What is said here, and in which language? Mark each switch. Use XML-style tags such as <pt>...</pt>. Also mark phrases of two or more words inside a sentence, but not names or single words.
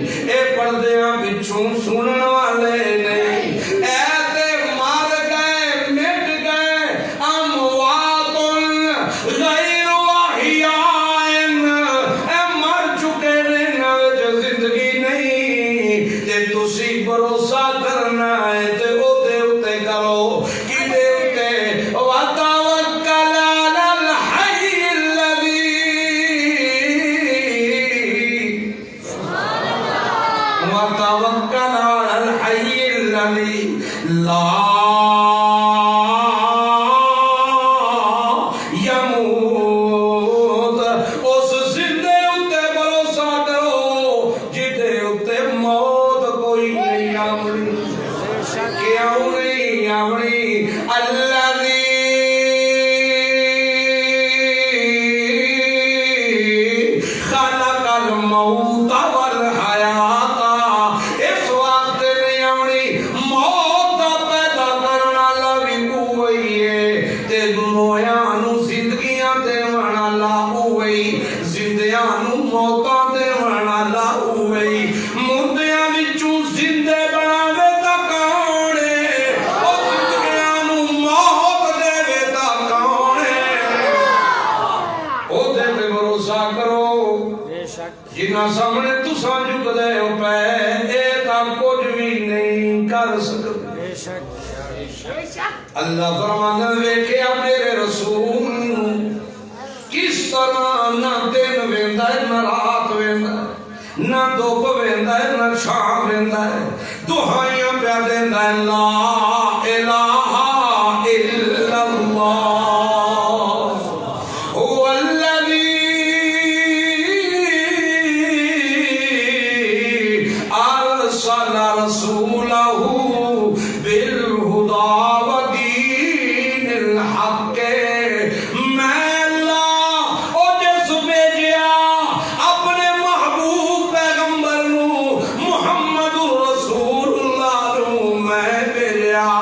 <pa>اے پردیاں وچوں سنن والے نہیں، اے تے مر گئے مٹ گئے</pa> <ar>اموات غیر احیاء،</ar> <pa>اے مر چکے نے نہ زندگی نہیں، تے تسی بھروسہ کرنا ہے تے او دے اتے کرو کی دے اتے</pa> <ar>وتوکل علی الحی الذی وتوکل علی الحی الذی لا یموت،</ar> <pa>اس زندے اتے بھروسہ کرو جدے اتے موت کوئی نہیں آمنی، کیوں نہیں آمنی؟</pa> <ar>الذی خلق الموت والحیات،</ar> <pa>اس وقت نہیں آمنی موت پیدا کرنا لوی ہوئی ہے تے مویاں نو زندگیاں دے والا ہوئی، زندیاں نو موتاں دے والا ہوئی، مردیاں وچوں زندے بناوے تا کون ہے، او زندگیاں نو موت دے وے تا کون ہے، او دے تے بھروسہ کرو جنہاں سامنے تساں جھک دے ہو پے اے تا کچھ بھی نہیں کر سکتے۔ اللہ فرمانا ویکھیا میرے رسول کس طرح نہ دن ویندا ہے نہ رات ویندا ہے، نہ دھوپ ویندا ہے نہ چھاں ویندا ہے، دعائیاں پیا دیندا ہے</pa> <ar>لا الہ الا اللہ هو الذی ارسل رسولہ بالہدی ودین الحق،</ar> <pa>میں اللہ او جس بھیجیا اپنے محبوب پیغمبر نو</pa> <ar>محمد رسول اللہ</ar> <pa>نو میں بھیجیا</pa>